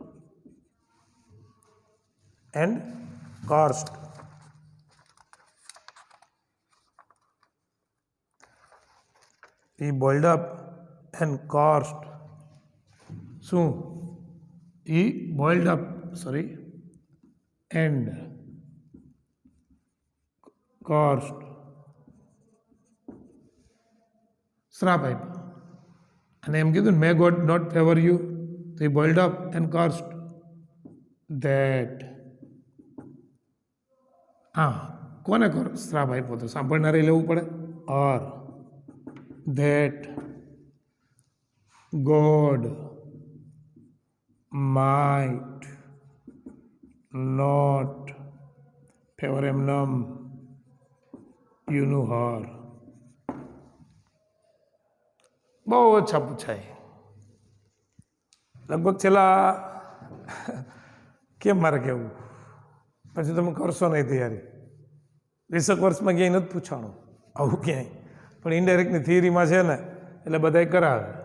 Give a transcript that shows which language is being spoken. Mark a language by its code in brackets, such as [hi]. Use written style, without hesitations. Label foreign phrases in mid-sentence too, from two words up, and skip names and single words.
[en] He boiled up and cursed. [gu] શું? [en] He boiled up, and cursed. [gu] શ્રાપ આપ્યો અને એમ કીધું [en] may God not favor you. તો he boiled up and cursed that. [gu] કોને શ્રાપ આપ્યો? તો સાંભળનારે લેવું પડે. [en] or that God might not favor એમનેમ you knew her. [gu] બહુ ઓછા પૂછાય લગભગ છેલ્લા કેમ મારે કહેવું, પછી તમે કરશો નહીં તૈયારી. 20 વર્ષમાં ક્યાંય નથી પૂછવાનું આવું ક્યાંય, પણ ઇનડાયરેક્ટની થિયરીમાં છે ને એટલે બધાય કરાવે.